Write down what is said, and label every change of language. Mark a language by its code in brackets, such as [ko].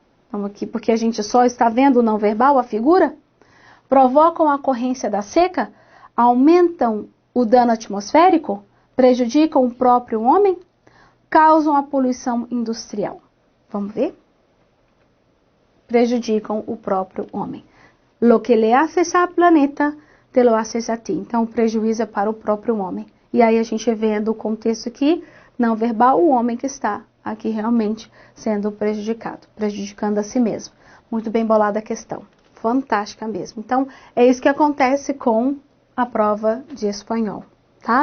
[pt] Vamos aqui, porque a gente só está vendo o não verbal, a figura? Provocam a ocorrência da seca? Aumentam o dano atmosférico? Prejudicam o próprio homem? Causam a poluição industrial? Vamos ver? Prejudicam o próprio homem. [es] Lo que le haces al planeta, te lo haces a ti. [pt] Então, o prejuízo é para o próprio homem. E aí, a gente vendo o contexto aqui, não verbal, o homem que está aqui realmente sendo prejudicado, prejudicando a si mesmo. muito bem bolada a questão. Fantástica mesmo. Então, é isso que acontece com a prova de espanhol, tá?